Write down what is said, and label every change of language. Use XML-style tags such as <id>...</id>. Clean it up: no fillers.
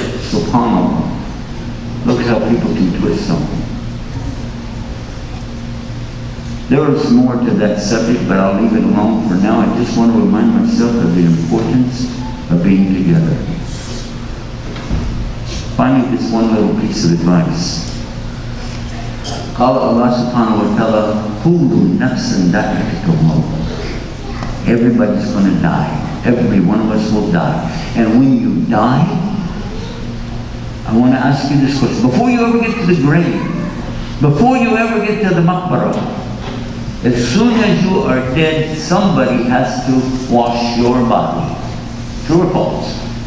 <en>SubhanAllah. Look how people can twist something. There is more to that subject, but I'll leave it alone for now. I just want to remind myself of the importance of being together. Finally, this one little piece of advice.</en> <ar>قال Allah subhanahu wa ta'ala, كُلُّ نَفْسٍ ذَائِقَةُ الْمَوْتِ.</ar> <en>Everybody's going to die. Every one of us will die. And when you die, I want to ask you this question. Before you ever get to the grave, before you ever get to the maqbarah, as soon as you are dead, somebody has to wash your body. True or false?</en>